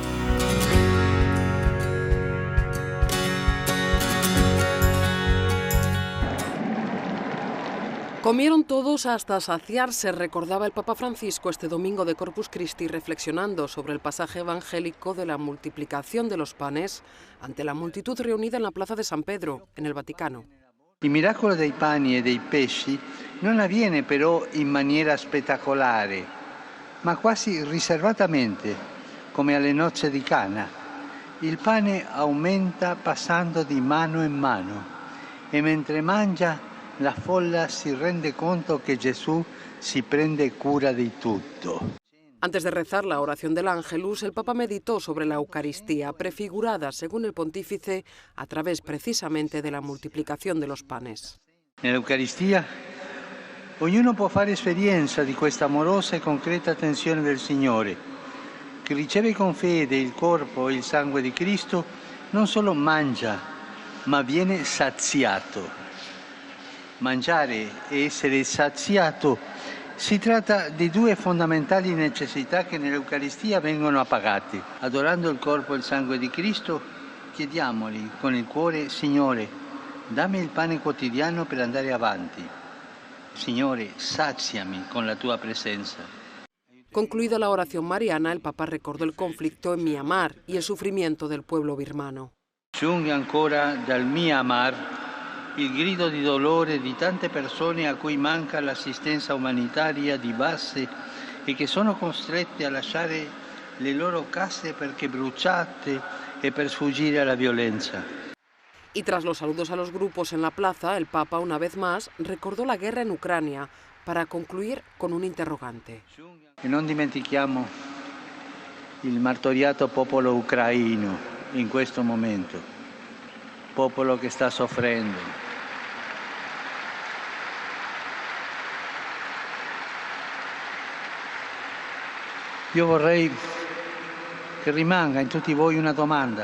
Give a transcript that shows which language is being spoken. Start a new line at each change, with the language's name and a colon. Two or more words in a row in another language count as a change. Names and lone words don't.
Spanish: Comieron todos hasta saciarse, recordaba el Papa Francisco este domingo de Corpus Christi, reflexionando sobre el pasaje evangélico de la multiplicación de los panes ante la multitud reunida en la plaza de San Pedro, en el Vaticano.
Italian: Il miracolo dei pani e dei pesci non avviene però in maniera spettacolare, ma quasi riservatamente, come alle nozze di Cana. il pane aumenta passando di mano in mano e mentre mangia la folla si rende conto que Jesús si prende cura di tutto.
Spanish: Antes de rezar la oración del Ángelus, el Papa meditó sobre la Eucaristía, prefigurada, según el pontífice, a través precisamente de la multiplicación de los panes.
Italian: Nell'Eucaristia ognuno può fare esperienza di questa amorosa e concreta attenzione del Signore, che riceve con fede il corpo e il sangue di Cristo, non solo mangia, ma viene saziato. Mangiare e essere saziato si tratta di due fondamentali necessità che nell'Eucaristia vengono appagate. Adorando il corpo e il sangue di Cristo, chiediamogli con il cuore: Signore, dammi il pane quotidiano per andare avanti. Signore, saziami con la tua presenza.
Spanish: Concluida la oración mariana, el Papa recordó el conflicto en Myanmar y el sufrimiento del pueblo birmano.
Italian: Giunge ancora dal Myanmar il grido di dolore di tante persone a cui manca l'assistenza umanitaria di base e che sono costrette a lasciare le loro case perché bruciate e per sfuggire alla violenza.
Spanish: Y tras los saludos a los grupos en la plaza, el Papa, una vez más, recordó la guerra en Ucrania para concluir con un interrogante.
Italian: E non dimentichiamo il martoriato popolo ucraino in questo momento, popolo che sta soffrendo. Io vorrei che rimanga in tutti voi una domanda.